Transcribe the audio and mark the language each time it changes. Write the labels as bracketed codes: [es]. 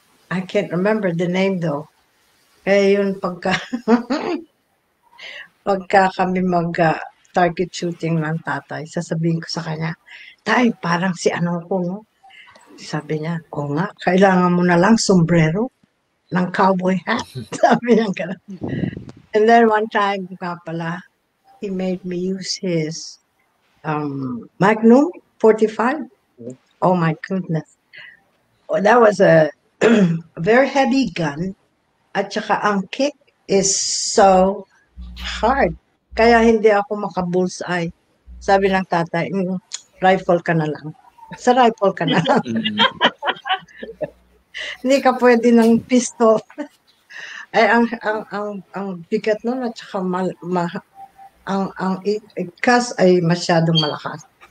[en] I can't remember the name though. [tl] Yun pagka kami target shooting ng tatay, sasabihin ko sa kanya, tay, parang si ko, no? Sabi niya, nga, kailangan mo na lang sombrero ng cowboy hat. Sabi niya gano'n. [en] And then one time, pala, he made me use his Magnum 45. Oh my goodness. Oh, that was a very heavy gun. [tl] At saka ang [en] kick is so hard. [tl] Kaya hindi ako maka-bullseye. Sabi ng tatay, rifle ka na lang. Sa rifle ka na lang. Hindi ka pwede ng pistol. Ang bigat nun at saka ang ikas ay masyadong malakas.